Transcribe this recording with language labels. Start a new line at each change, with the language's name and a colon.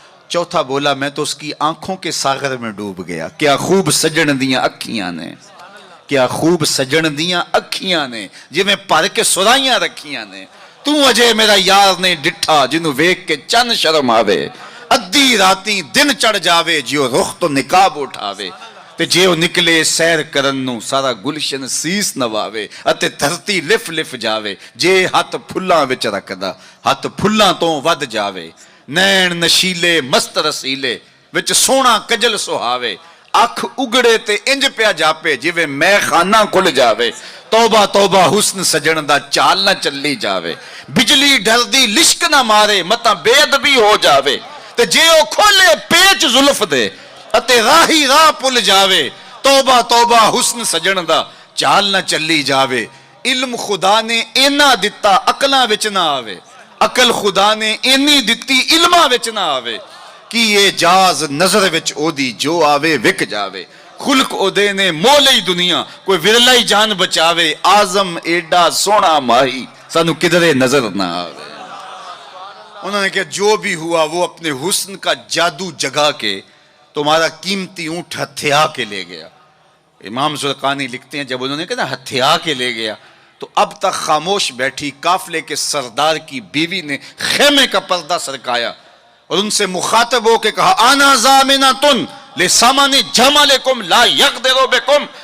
Hindi: चौथा बोला मैं तो उसकी आंखों के सागर में डूब गया।
Punjabi: क्या खूब सजन दियां अखियां ने, क्या खूब सजन दियां अखियां ने, जिवें भर के सुराइयां रखियां ने। तू अजे मेरा यार ने डिठा जिन्हों वेख के चन शर्म आवे। अद्धी राती दिन चढ़ जावे जियो रुख तो निकाब उठावे। ते जे ਉਹ ਨਿਕਲੇ ਸੈਰ ਕਰਨ ਨੂੰ ਸਾਰਾ ਗੁਲਸ਼ਨ ਸੀਸ ਨਵਾਵੇ ਅਤੇ ਧਰਤੀ ਲਿਫ ਲਿਫ ਜਾਵੇ। ਜੇ ਹੱਥ ਫੁੱਲਾਂ ਵਿੱਚ ਰੱਖਦਾ ਹੱਥ ਫੁੱਲਾਂ ਤੋਂ ਵੱਧ ਜਾਵੇ। ਨੈਣ ਨਸ਼ੀਲੇ ਮਸਤ ਰਸੀਲੇ ਵਿੱਚ ਸੋਹਣਾ ਕਜਲ ਸੁਹਾਵੇ। ਅੱਖ ਉਗੜੇ ਤੇ ਇੰਜ ਪਿਆ ਜਾਪੇ ਜਿਵੇਂ ਮੈਖਾਨਾ ਖੁੱਲ ਜਾਵੇ। ਤੌਬਾ ਤੌਬਾ ਹੁਸਨ ਸਜਣ ਦਾ ਚਾਲ ਨਾ ਚੱਲੀ ਜਾਵੇ। ਬਿਜਲੀ ਡਰਦੀ ਲਿਸ਼ਕ ਨਾ ਮਾਰੇ ਮਤਾਂ ਬੇਅਦਬੀ ਹੋ ਜਾਵੇ। ਤੇ ਜੇ ਉਹ ਖੋਲੇ ਪੇਚ ਜ਼ੁਲਫ ਦੇ ਅਤੇ ਰਾਹੀ ਰਾਹ ਭੁੱਲ ਜਾਵੇ। ਤੌਬਾ ਤੌਬਾ ਹੁਸਨ ਸਜਣ ਦਾ ਚਾਲ ਨਾ ਚੱਲੀ ਜਾਵੇ। ਇਲਮ ਖੁਦਾ ਨੇ ਇੰਨਾ ਦਿੱਤਾ ਅਕਲਾਂ ਵਿੱਚ ਨਾ ਆਵੇ। ਅਕਲ ਖੁਦਾ ਨੇ ਇੰਨੀ ਦਿੱਤੀ ਇਲਮਾਂ ਵਿੱਚ ਨਾ ਆਵੇ। ਕਿ ਇਹ ਜਾਜ਼ ਨਜ਼ਰ ਵਿੱਚ ਉਹਦੀ ਜੋ ਆਵੇ ਵਿਕ ਜਾਵੇ। ਖੁਲਕ ਉਹਦੇ ਨੇ ਮੋਹ ਲਈ ਦੁਨੀਆ ਕੋਈ ਵਿਰਲਾ ਹੀ ਜਾਨ ਬਚਾਵੇ। ਆਜ਼ਮ ਏਡਾ ਸੋਹਣਾ ਮਾਹੀ ਸਾਨੂੰ ਕਿਧਰੇ ਨਜ਼ਰ ਨਾ ਆਵੇ।
Hindi: उन्होंने कहा जो भी हुआ वो अपने हुस्न का जादू जगा के तुम्हारा कीमती ऊँट हथिया के ले गया। इमाम ज़ुरक़ानी लिखते हैं जब उन्होंने कहा ना हथिया के ले गया तो अब तक खामोश बैठी काफले के सरदार की बीवी ने खेमे का पर्दा सरकाया और उनसे मुखातब हो के कहा
Arabic: आना ज़ामिना तुन ले सामाने जमालेकुम ला यक़दिरु बिकुम।